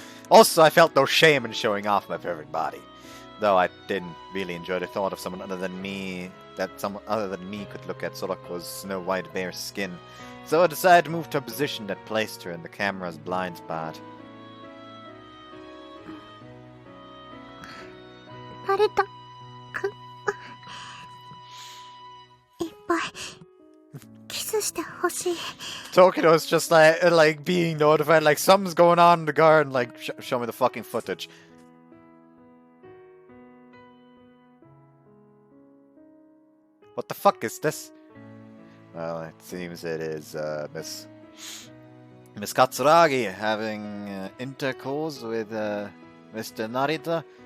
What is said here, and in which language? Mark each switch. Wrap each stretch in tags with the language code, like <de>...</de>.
<en>Also, I felt no shame in showing off my perfect body. Though I didn't really enjoy the thought of someone other than me could look at Sorako's snow-white bare skin. So I decided to move to a position that placed her in the camera's blind spot.</en> <ja>成田くん、いっぱいキスしてほしい。</ja> <en>Tokino's just like being notified, like something's going on in the garden, like show me the fucking footage. What the fuck is this? Well, it seems it is Miss Katsuragi having intercourse with Mr. Narita.</en>